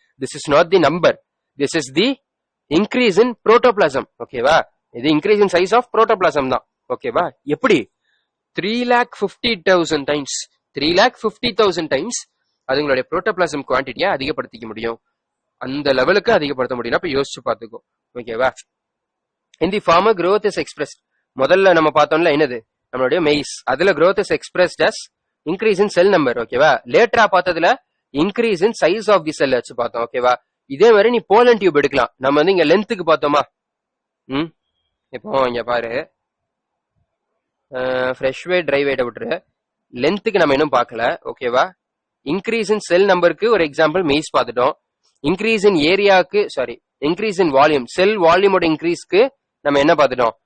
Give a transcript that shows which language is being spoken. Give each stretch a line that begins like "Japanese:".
English: This is not the number, this is the increase in protoplasm. ஓகேவா?
Tamil: இது increase in size of protoplasm தான். ஓகேவா? எப்படி? 3,50,000 times, 3,50,000 times அதுங்களுடைய protoplasm குவான்டிட்டியை அதிகப்படுத்திக்க முடியும். அந்த லெவலுக்கு அதிகப்படுத்த முடியும். அப்ப யோசிச்சு பாத்துக்கோ. ஓகேவா? இந்த ஃபார்மர் growth is expressed. முதல்ல நம்ம பார்த்தோம்ல என்னது, நம்மளுடைய மெய்ஸ், அதுல
English: growth is expressed as increase in cell number.
Tamil: ஓகேவா? லேட்டரா பார்த்ததுல
English: increase in size of the cell
Tamil: வச்சு பார்த்தோம். ஓகேவா? இதே மாதிரி நீ போலன் டியூப் எடுக்கலாம். நம்ம வந்து இங்க லென்த்துக்கு பார்த்தோமா? இப்போ இங்க பாரு, ஃப்ரெஷ் வெயிட் ட்ரை வெயிட்டை விட்டுரு, லென்த்துக்கு நம்ம இன்னும் பார்க்கல. ஓகேவா? இன்க்ரீஸ் இன் செல் நம்பருக்கு ஒரு எக்ஸாம்பிள் மெய்ஸ் பார்த்துட்டோம். இன்க்ரீஸ் இன் ஏரியாவுக்கு, சாரி, இன்க்ரீஸ் இன் வால்யூம், செல் வால்யூமோட இன்க்ரீஸ்க்கு நம்ம என்ன பார்த்துட்டோம்?